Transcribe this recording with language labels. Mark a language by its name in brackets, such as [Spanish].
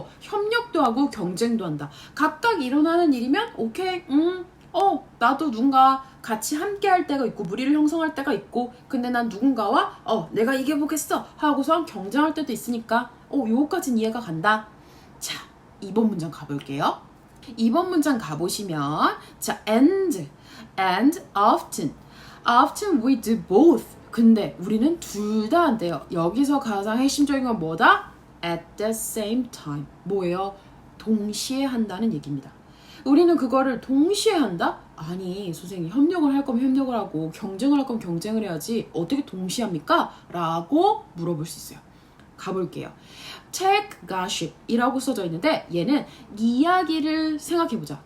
[Korean] 협력도 하고 경쟁도 한다. 각각 일어나는 일이면 오케이 나도 누군가 같이 함께 할 때가 있고 무리를 형성할 때가 있고 근데 난 누군가와 내가 이겨보겠어 하고서 경쟁할 때도 있으니까 요거까지는 이해가 간다. 자 2번 문장 가볼게요. 2번 문장 가보시면 자 [English] and often we do both [Korean] 근데 우리는 둘 다 한대요. 여기서 가장 핵심적인 건 뭐다? [English] at the same time [Korean] 뭐예요? 동시에 한다는 얘기입니다. 우리는 그거를 동시에 한다? 아니 선생님 협력을 할 거면 협력을 하고 경쟁을 할 거면 경쟁을 해야지 어떻게 동시에 합니까? 라고 물어볼 수 있어요. 가볼게요. [English] check gossip [Korean] 이라고 써져 있는데 얘는 이야기를 생각해보자.